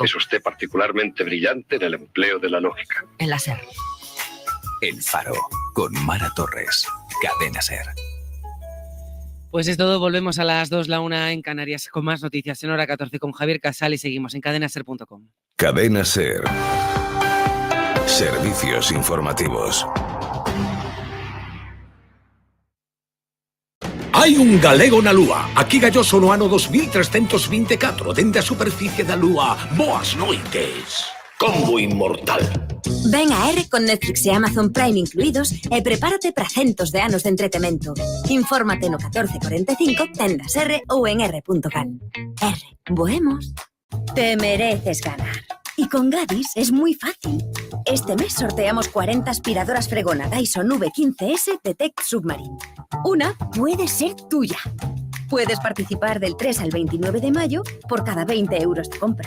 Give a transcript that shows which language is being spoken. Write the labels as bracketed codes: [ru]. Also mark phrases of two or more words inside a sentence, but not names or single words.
[es] Es usted particularmente brillante en el empleo de la lógica. En la SER. El Faro, con Mara Torres. Cadena SER. Pues es todo, volvemos a las 2, la 1 en Canarias con más noticias en hora 14 con Javier Casal y seguimos en cadenaser.com. Cadena SER. Servicios informativos. [gl] Hai un galego na Lúa. Aquí galloso no ano 2324, dende a superficie da Lúa. Boas noites. Combo inmortal. Ven a R con Netflix e Amazon Prime incluídos e prepárate para centos de anos de entretemento. Infórmate no 1445, tendas R ou en r.cal. R. Boemos. [es] Te mereces ganar. Y con Gadis es muy fácil. Este mes sorteamos 40 aspiradoras Fregona Dyson V15S Detect Submarine. Una puede ser tuya. Puedes participar del 3 al 29 de mayo por cada 20 euros de compra.